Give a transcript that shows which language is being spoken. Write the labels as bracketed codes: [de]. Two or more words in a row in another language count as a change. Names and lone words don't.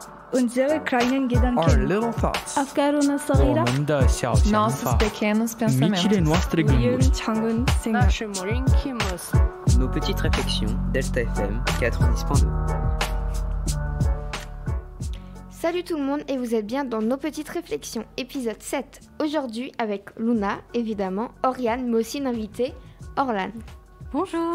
[de] Unsere kleinen [en] Our [de] Gedanken. [en] little thoughts. [ar] أفكارنا الصغيرة. [zh] 我们的小想法 [pt] Nossos pequenos Michele pensamentos. [ro] nostre gânduri. [ko] 작은 생각. [ru] Наши маленькие мысли. [fr] Nos petites réflexions, Delta FM 90.2. Salut tout le monde et vous êtes bien dans Nos Petites Réflexions, épisode 7. Aujourd'hui avec Luna, évidemment, Oriane, mais aussi une invitée, Orlan. Bonjour.